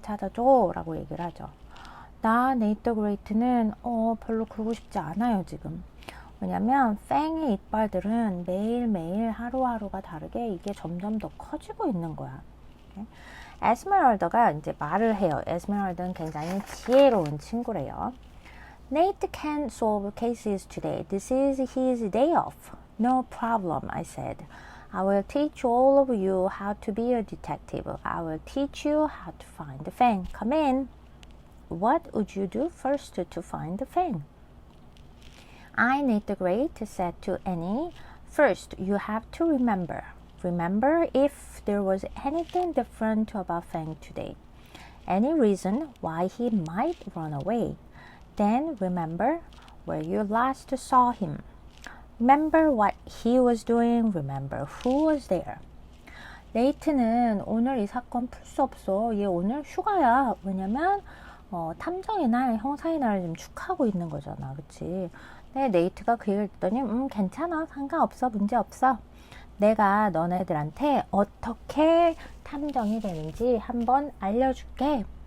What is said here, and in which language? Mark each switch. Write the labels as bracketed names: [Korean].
[Korean] 찾아줘 라고 얘기를 하죠. 나 네이트 그레이트는 별로 그러고 싶지 않아요 지금. 왜냐면 팽의 이빨들은 매일매일 하루하루가 다르게 이게 점점 더 커지고 있는 거야. 에스메랄다가 이제 말을 해요. 에스메랄다는 굉장히 지혜로운 친구래요. [English] Nate can solve cases today. This is his day off. No problem, I said. I will teach all of you how to be a detective. I will teach you how to find the Fang. Come in. What would you do first to find the Fang? I, Nate the Great, said to Annie, first you have to remember if there was anything different about Fang today. Any reason why he might run away. Then remember where you last saw him. Remember what he was doing. Remember who was there. [Korean] 네이트는 오늘 이 사건 풀 수 없어. 얘 오늘 휴가야. 왜냐면 탐정의 날, 형사의 날을 지금 축하하고 있는 거잖아. 그치? 네, 네이트가 그 얘기를 했더니 괜찮아. 상관없어. 문제 없어. 내가 너네들한테 어떻게 탐정이 되는지 한번 알려줄게.